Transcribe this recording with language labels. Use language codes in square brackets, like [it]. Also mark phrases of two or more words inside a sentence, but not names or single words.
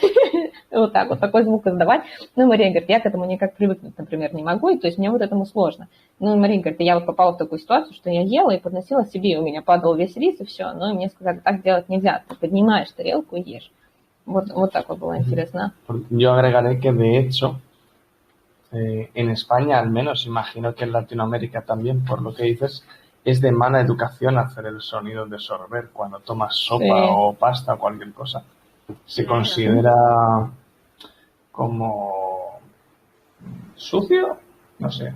[ru] Вот так вот, такой звук издавать. Ну, Мария говорит, я к этому никак привыкнуть, например, не могу, и то есть мне вот этому сложно. Ну, Мария говорит, я вот попала в такую ситуацию, что я ела и подносила себе, и у меня падал весь рис, и все. Но мне сказали, так делать нельзя, ты поднимаешь тарелку и ешь. Вот так вот было интересно. [es] Yo agregaré que, de hecho, en España al menos, imagino que en Latinoamérica también, por lo que dices, es de mala educación hacer el sonido de sorber cuando tomas sopa Sí. o pasta o cualquier cosa. Se Claro. considera como sucio, no sé,